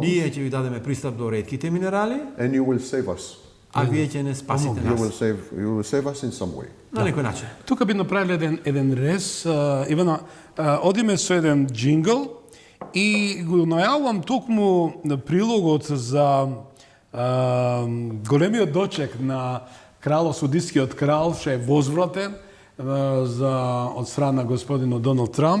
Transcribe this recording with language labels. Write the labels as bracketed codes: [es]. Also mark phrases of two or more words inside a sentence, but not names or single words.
[mk] Ние ќе ви дадеме пристап до ретките минерали, [en] and you will save us. [mk] а вие ќе не спасите [en] You [mk] нас. [en] will save us in some way. [mk] На некој начин. Тука би направиле еден рез. Ивана, одиме со еден джингл и го најавувам токму на прилогот за големиот дочек на Саудитскиот крал, што е возвратен од страна господинот Доналд Трамп.